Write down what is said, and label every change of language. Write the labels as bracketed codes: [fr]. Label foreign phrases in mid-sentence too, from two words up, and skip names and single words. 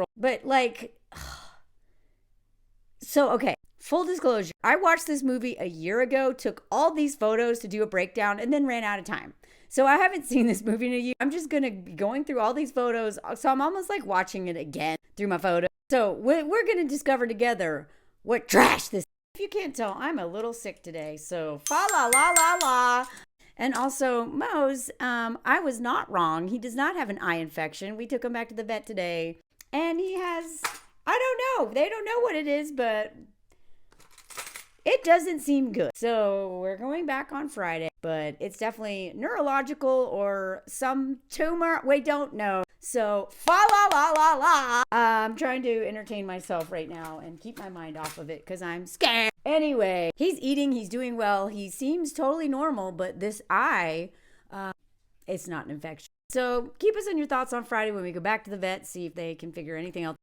[en] But like, so, okay, full disclosure, I watched this movie a year ago, took all these photos to do a breakdown, and then ran out of time. So I haven't seen this movie in a year. I'm just going to be going through all these photos. So I'm almost like watching it again through my photos. So we're going to discover together what trash this is. If you can't tell, I'm a little sick today. So fa la la la la. And also, Mose, I was not wrong. He does not have an eye infection. We took him back to the vet today. And he has... I don't know. They don't know what it is, but it doesn't seem good. So we're going back on Friday, but it's definitely neurological or some tumor. We don't know. So fa la la la la. I'm trying to entertain myself right now and keep my mind off of it because I'm scared. Anyway, he's eating. He's doing well. He seems totally normal, but this eye, it's not an infection. So keep us on your thoughts on Friday when we go back to the vet, see if they can figure anything else.